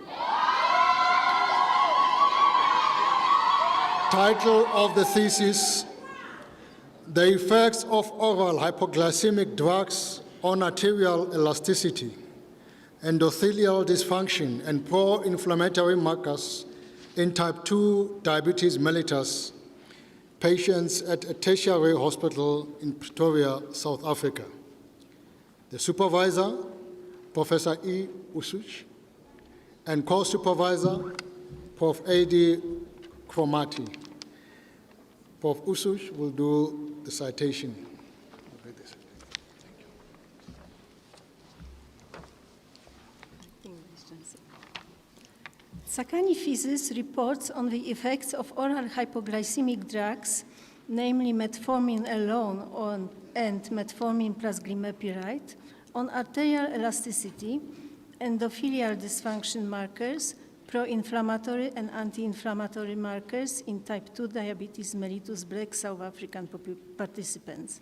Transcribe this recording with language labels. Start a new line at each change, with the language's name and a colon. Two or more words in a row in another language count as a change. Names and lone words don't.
English: Title of the thesis: The effects of oral hypoglycemic drugs on arterial elasticity, endothelial dysfunction, and pro-inflammatory markers in type 2 diabetes mellitus patients at a tertiary hospital in Pretoria, South Africa. The supervisor, Professor E. Usuch, and co-supervisor, Prof. A.D. Kromati. Prof. Usuch will do the citation. Sakani physis reports on the effects of oral hypoglycemic drugs, namely metformin alone and metformin plus glimepiride, on arterial elasticity, endothelial dysfunction markers, pro-inflammatory and anti-inflammatory markers in type 2 diabetes mellitus Black South African participants.